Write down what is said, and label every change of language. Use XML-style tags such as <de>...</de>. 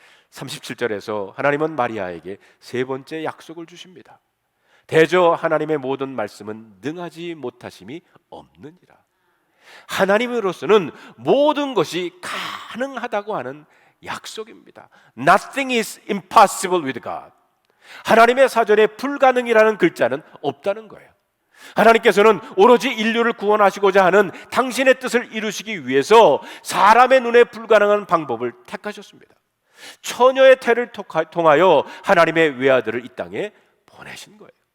<ko>37절에서 하나님은 마리아에게 세 번째 약속을 주십니다. 대저 하나님의 모든 말씀은 능하지 못하심이 없느니라. 하나님으로서는 모든 것이 가능하다고 하는 약속입니다.</ko> <en>Nothing is impossible with God.</en> <ko>하나님의 사전에 불가능이라는 글자는 없다는 거예요. 하나님께서는 오로지 인류를 구원하시고자 하는 당신의 뜻을 이루시기 위해서 사람의 눈에 불가능한 방법을 택하셨습니다. 처녀의 태를 통하여 하나님의 외아들을 이 땅에 보내신 거예요.</ko>